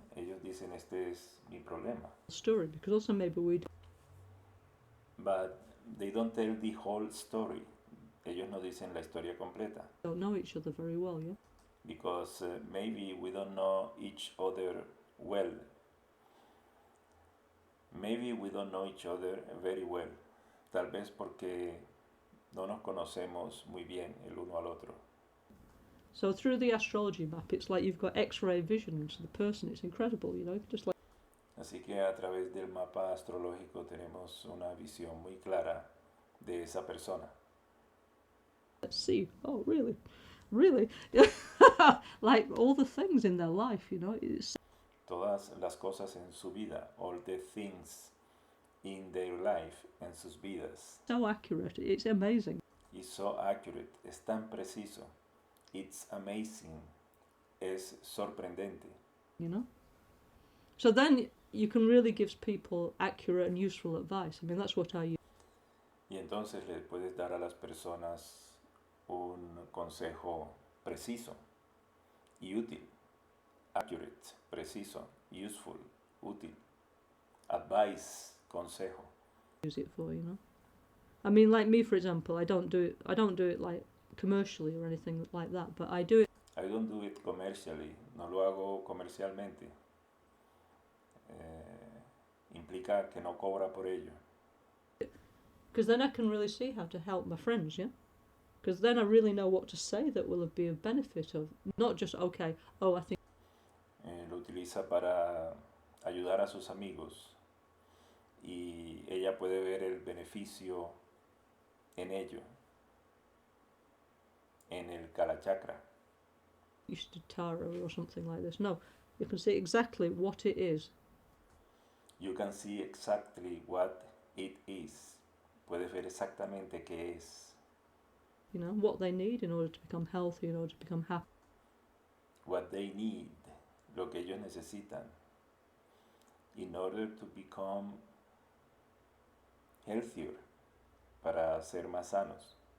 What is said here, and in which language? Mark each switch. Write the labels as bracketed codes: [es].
[es] Ellos dicen, este es mi problema. [en] story, because also maybe we But they don't tell the whole story. [es] Ellos no dicen la historia completa. [en] don't know each other very well, yeah? Because maybe we don't know each other well. Maybe we don't know each other very well. [es] Tal vez porque no nos conocemos muy bien el uno al otro. [en] So through the astrology map, it's like you've got X-ray vision into the person. It's incredible, you know, just like... [es] Así que a través del mapa astrológico tenemos una visión muy clara de esa persona. [en] Let's see. Oh, really? Really? Like all the things in their life, you know. It's [es] Todas las cosas en su vida, [en] all the things in their life, [es] en sus vidas. [en] so accurate. It's amazing. It's so accurate, [es] es tan preciso. [en] It's amazing, [es] es sorprendente. [en] You know. So then you can really give people accurate and useful advice. I mean, that's what I use. [es] Y entonces le puedes dar a las personas un consejo preciso y útil. [en] Accurate, preciso, useful, útil. Advice, consejo. Use it for, you know. I mean, like me, for example, I don't do it like commercially or anything like that, but I do it. I don't do it commercially, [es] no lo hago comercialmente. Implica que no cobra por ello. [en] Because then I can really see how to help my friends, yeah? Because then I really know what to say that will be of benefit of, not just, okay, oh, I think... [es] Lo utiliza para ayudar a sus amigos y ella puede ver el beneficio en ello, en el Kalachakra. [en] You should do tarot or something like this. No, you can see exactly what it is. You can see exactly what it is. [es] Puedes ver exactamente qué es. [en] You know, what they need in order to become healthy, in order to become happy. What they need, [es] lo que ellos necesitan, [en] in order to become healthier, [es] para ser más sanos.